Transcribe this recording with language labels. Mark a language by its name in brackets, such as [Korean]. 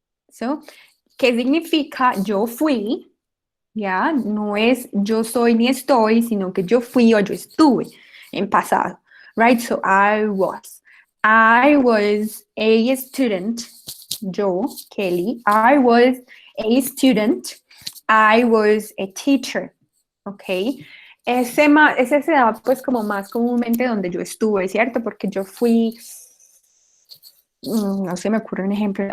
[Spanish] So, ¿qué significa yo fui? ¿Ya? No es yo soy ni estoy, sino que yo fui o yo estuve en pasado, [English] right? So I was a student, yo, Kelly, I was a student, I was a teacher, ¿ok? [Spanish] Ese se da pues como más comúnmente donde yo estuve, ¿cierto? Porque yo fui... no se me ocurre un ejemplo.